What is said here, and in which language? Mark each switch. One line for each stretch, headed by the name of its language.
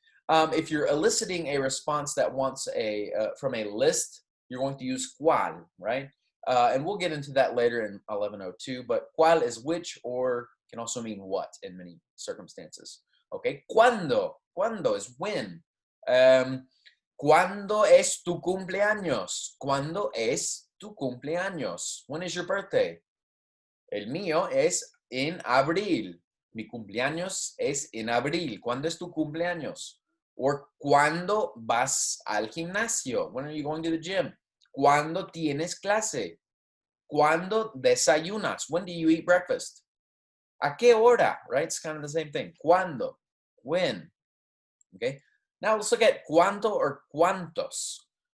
English: If you're eliciting a response that wants from a list, you're going to use cuál, right? And we'll get into that later in 1102, but cuál is which or can also mean what in many circumstances, okay? ¿Cuándo? ¿Cuándo is when?
Spanish: ¿Cuándo es tu cumpleaños? ¿Cuándo es tu cumpleaños?
English: When is your birthday?
Spanish: El mío es en abril. Mi cumpleaños es en abril. ¿Cuándo es tu cumpleaños? Or ¿cuándo vas al gimnasio?
English: When are you going to the gym?
Spanish: ¿Cuándo tienes clase? ¿Cuándo desayunas?
English: When do you eat breakfast?
Spanish: ¿A qué hora?
English: Right? It's kind of the same thing. ¿Cuándo? When? Okay. Now let's look at cuánto or cuántos.